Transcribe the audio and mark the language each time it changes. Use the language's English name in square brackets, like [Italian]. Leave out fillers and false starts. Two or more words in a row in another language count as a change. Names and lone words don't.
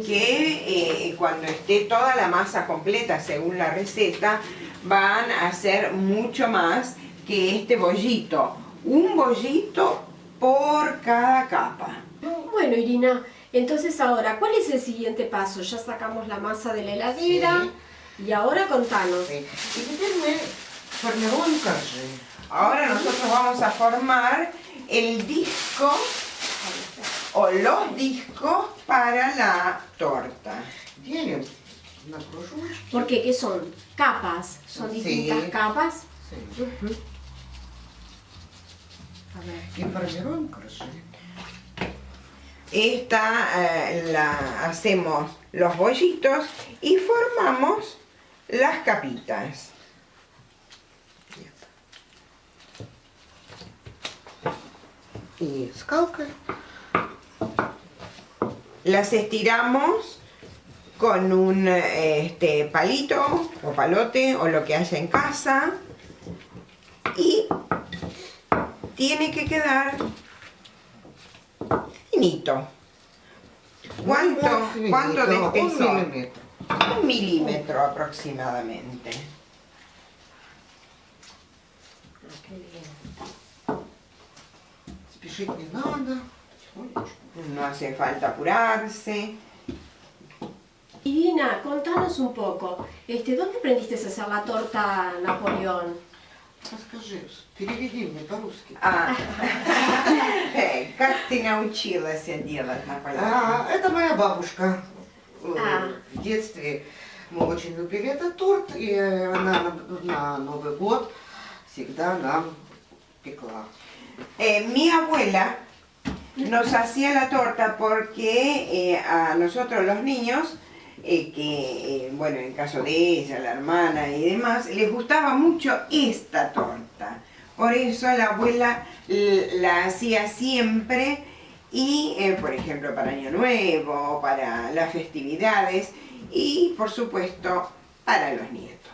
[Spanish] que cuando esté toda la masa completa según la receta van a ser mucho más que este bollito. Un bollito por cada capa. Bueno, Irina, entonces ahora, ¿cuál es el siguiente paso? Ya sacamos la masa de la heladera y ahora contanos. Sí. [Russian] И теперь мы формируем коржи. [Spanish] Ahora nosotros vamos a formar el disco o los discos para la torta. [Russian] Делим на кружочки. [Spanish] Porque, ¿qué son? Capas. Son Sí. distintas capas. Sí. Ujú. A ver. [Russian] И формируем коржи. [Spanish] Esta la hacemos los bollitos y formamos las capitas. [Russian] И скалкой. [Spanish] Las estiramos con un palito o palote o lo que haya en casa y tiene que quedar finito. ¿Cuánto de espesor? [Russian] 1 миллиметр. [Spanish] 1 milímetro aproximadamente. Qué bien. [Russian] Спешить не надо. Потихонечку. [Spanish] No hace falta apurarse. Irina, contanos un poco. ¿Dónde aprendiste a hacer la torta Napoleón? [Russian] Расскажи, переведи мне по-русски. Как ты научилась делать Наполеон? Это моя бабушка. А. В детстве мы очень любили этот торт, и она на Новый год всегда нам пекла. [Spanish] Mi abuela nos hacía la torta porque a nosotros los niños, bueno, en caso de ella, la hermana y demás, les gustaba mucho esta torta. Por eso la abuela la hacía siempre y, por ejemplo, para Año Nuevo, para las festividades y, por supuesto, para los nietos.